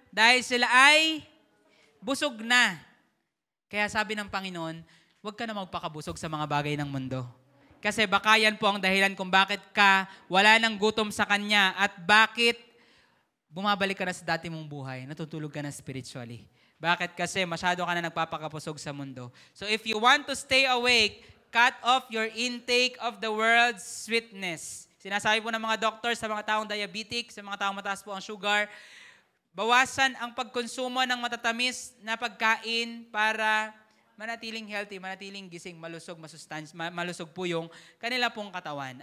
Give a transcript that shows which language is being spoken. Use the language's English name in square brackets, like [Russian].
[Filipino] Dahil sila ay busog na. Kaya sabi ng Panginoon, huwag ka na magpakabusog sa mga bagay ng mundo. Kasi baka yan po ang dahilan kung bakit ka wala ng gutom sa Kanya at bakit bumabalik ka na sa dati mong buhay, natutulog ka na spiritually. Bakit? Kasi masyado ka na nagpapakabusog sa mundo. [English] So if you want to stay awake, cut off your intake of the world's sweetness. [Filipino] Sinasabi po ng mga doctors sa mga taong diabetic, sa mga taong mataas po ang sugar, bawasan ang pagkonsumo ng matatamis na pagkain para manatiling healthy, manatiling gising, malusog po yung kanila pong katawan.